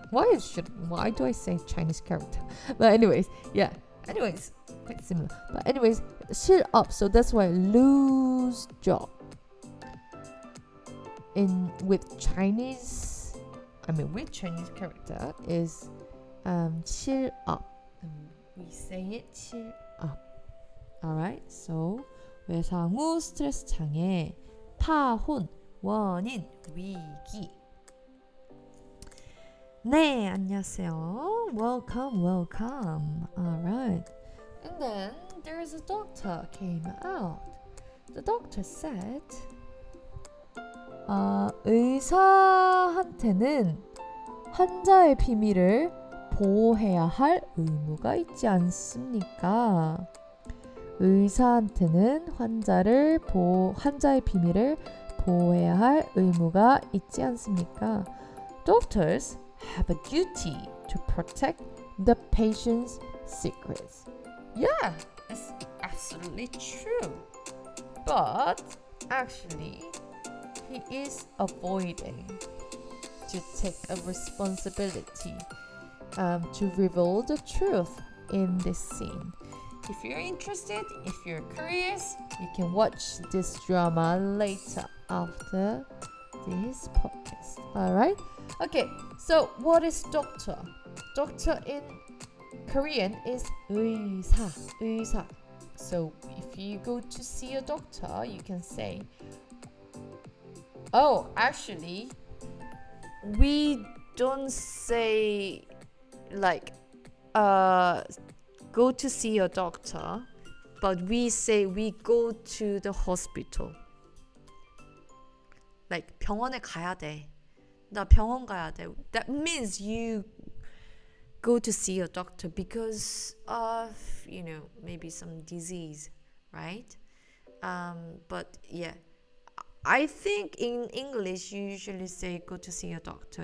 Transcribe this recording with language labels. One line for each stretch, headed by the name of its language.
English: Why do I say Chinese character? But anyways, quite similar. But anyways, 실 up. So that's why lose job. With Chinese character is 실 up. We say it 실 up. Alright.
Korean: So 외상 후 스트레스 장애, 파혼, 원인, 위기. 네, 안녕하세요.
English: Welcome. Alright. And then there's a doctor came out. The doctor said,
Korean: 의사한테는 환자의 비밀을 보호해야 할 의무가 있지 않습니까? 의사한테는 환자의 비밀을 보호해야 할 의무가 있지 않습니까?
English: Doctors have a duty to protect the patient's secrets. Yeah, it's absolutely true. But actually, he is avoiding to take a responsibility to reveal the truth in this scene. If you're interested, if you're curious, you can watch this drama later after this podcast. Alright? Okay, so what is doctor? Doctor in Korean is 의사. So if you go to see a doctor, you can say, oh, actually, we don't say like go to see a doctor, but we say we go to the hospital.
Korean: Like 병원에 가야 돼. 나 병원 가야 돼.
English: That means you go to see a doctor because of, maybe some disease, right? But yeah, I think in English you usually say go to see a doctor.